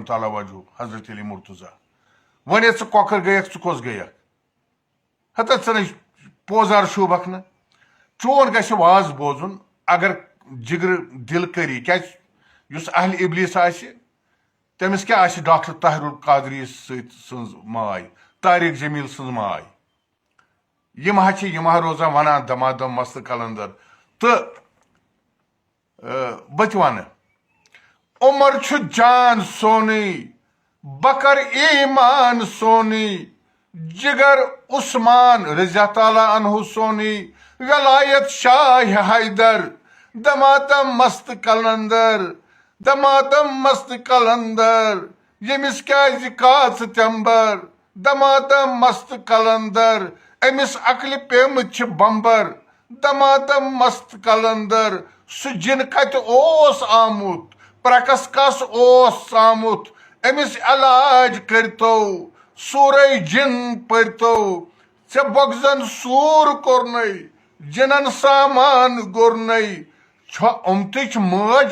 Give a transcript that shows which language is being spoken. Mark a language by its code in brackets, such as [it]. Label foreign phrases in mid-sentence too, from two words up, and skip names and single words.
[ks] تعالیٰ وجہ حضرت علی مرتضیٰ وۄنۍ ژٕ کۄکر گٔیکھ ژٕ کۄس گٔیکھ ہتا ژٕ نَے پوزار شوٗبکھ نہٕ چون گژھِ واز بوزُن اگر جگر دل کری کیٛازِ یُس اہل ابلیس آسہِ تٔمِس کیٛاہ آسہِ ڈاکٹر طاہر القادری سٕنٛز ماے طارق جمیل سٕنٛز ماے یِم ہا روزان ونان [pa] دمادم مست کلندر [ks] تہٕ بہٕ تہِ ونہٕ عمر چھُ جان سونُے بکر ایمان سونُے جگر عثمان رضی تعالیٰ عنہ سونُے ولایت شاہ حیدر [pa] دمادم مست کلندر دمادم مست کلندر [ks] ییٚمِس کیٛازِ کاژٕ تٮ۪مبر [pa] دمادم مست کلندر [ks] أمِس عقلہِ پیمٕتۍ چھِ بمبر [pa] دمادم مست کلندر [ks] سُہ جِن کتہِ اوس آمُت پرکس کس اوس آمُت أمِس علاج کٔرتو سورے جِن پٔرتو ژےٚ بۄگزن سوٗر کوٚرنَے جِنن سامان گوٚرنَے چھےٚ اُمتٕچ مٲج